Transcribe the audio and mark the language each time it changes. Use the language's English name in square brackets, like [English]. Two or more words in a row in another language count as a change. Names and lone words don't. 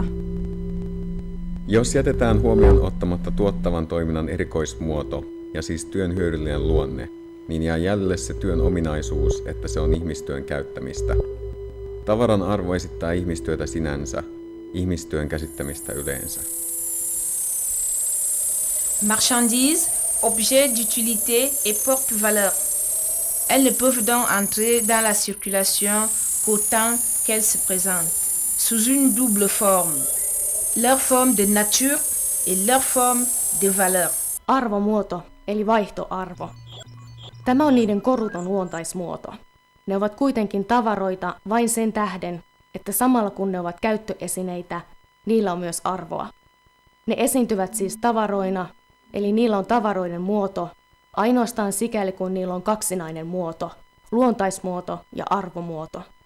[Finnish] Jos jätetään huomioon ottamatta tuottavan toiminnan erikoismuoto ja siis työn hyödyllinen luonne, niin jää jäljelle se työn ominaisuus, että se on ihmistyön käyttämistä. Tavaran arvo esittää ihmistyötä sinänsä, ihmistyön käsittämistä yleensä. [French] Marchandises, objets d'utilité et porte-valeur. Elles ne peuvent donc entrer dans la circulation qu'autant qu'elles se présentent, sous une double forme. Leur forme de nature et leur forme de valeur. [Finnish] Arvomuoto eli vaihtoarvo. Tämä on niiden koruton luontaismuoto. Ne ovat kuitenkin tavaroita vain sen tähden, että samalla kun ne ovat käyttöesineitä, niillä on myös arvoa. Ne esiintyvät siis tavaroina, eli niillä on tavaroiden muoto, ainoastaan sikäli kun niillä on kaksinainen muoto, luontaismuoto ja arvomuoto.